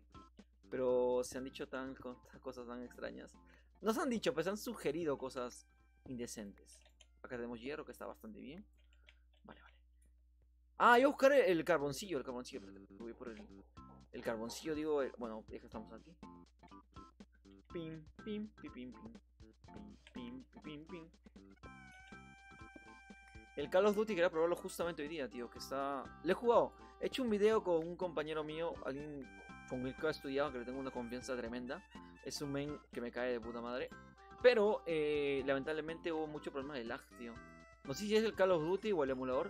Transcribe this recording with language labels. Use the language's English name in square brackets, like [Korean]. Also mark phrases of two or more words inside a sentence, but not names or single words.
[Spanish] Pero se han dicho cosas tan extrañas. No se han dicho, pues han sugerido cosas indecentes. Acá tenemos hierro, que está bastante bien. Vale, vale. Ah, voy a buscar el carboncillo, el carboncillo. Voy por el carboncillo, digo. Bueno, ya que estamos aquí. Pim, pim, pim, pim, pim. Pim, pim, pim, pim. El Call of Duty quería probarlo justamente hoy día, tío. Que está... Le he jugado. He hecho un video con un compañero mío, alguien con el que he estudiado, que le tengo una confianza tremenda. Es un men que me cae de puta madre. Pero, lamentablemente hubo mucho problema de lag, tío. No sé si es el Call of Duty o el emulador.